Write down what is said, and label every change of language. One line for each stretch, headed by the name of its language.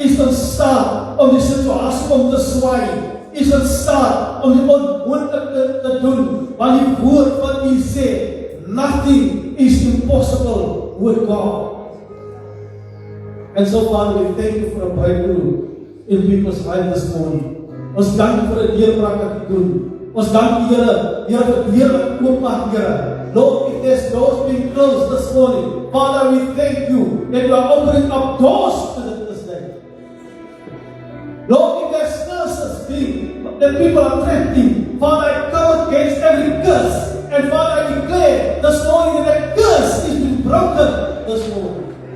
Afrikaans: Is in staat om die situasie om te swaai. Is in staat om die onmoontlike te doen, want die woord wat U sê,
English: nothing is impossible with God. And so Father, we thank You for a breakthrough in people's lives this morning.
Afrikaans: Ons dank U vir 'n deurbraak wat U doen. Ons dank U, Here, Here vir die deur wat oopmaak, Here.
English: Lord, if there's doors being closed this morning, Father, we thank You that You are opening up doors to this day. Lord, if there's curses that people are trapped in, Father, I come against every curse. And Father, I declare this morning that that curse is being broken this morning.